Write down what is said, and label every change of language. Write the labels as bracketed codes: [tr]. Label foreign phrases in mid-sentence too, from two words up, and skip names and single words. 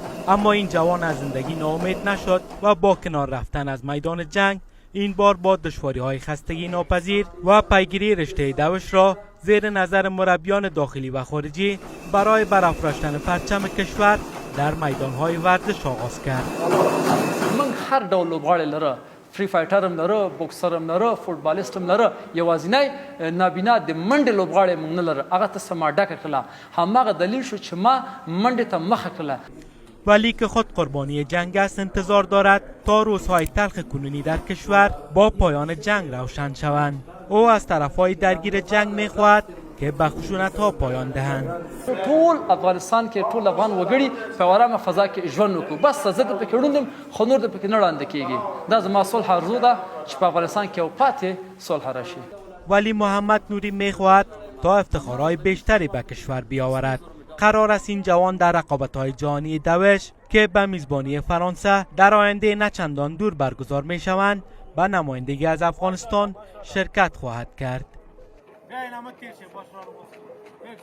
[fa] اما این جوان از زندگی ناامید نشد و با کنار رفتن از میدان جنگ این بار با دشواری‌های خستگی ناپذیر و پیگیری رشته دوش را زیر نظر مربیان داخلی و خارجی برای برافراشتن پرچم کشور در میدان‌های ورزش آغاز کرد. [ps] من هر ډول لوبغاړی لره، فری فایټر هم لره، بوکسر هم لره، فوټبالیست هم لره، یوازینی نابینا د منډې لوبغاړی موږ نه لره. هغه ته څه ما ډکه کړله، هماغه دلیل شو چې ما منډې ته مخه کړله. [fa] ولی که خود قربانی جنگ است انتظار دارد تا روزهای تلخ کنونی در کشور با پایان جنگ روشن شوند. او از طرفهای درگیر جنگ می‌خواهد که به خشونت‌ها پایان دهند. [ps] ټول افغانستان کې ټول افغان وګړي په آرامه فضا کې ژوند وکړو. بس زه د پکې ړوند یم، خو نور د پکې نه ړانده کېږي. دا زما صلح آرزو ده چې په افغانستان کې یو پاتې صلح راشي. [fa] ولی محمد نوری می‌خواهد تا افتخارهای بیشتری به کشور بیاورد. قرار است این جوان در رقابت‌های جهانی دوش که به میزبانی فرانسه در آینده نه چندان دور برگزار می‌شوند به نمایندگی از افغانستان شرکت خواهد کرد.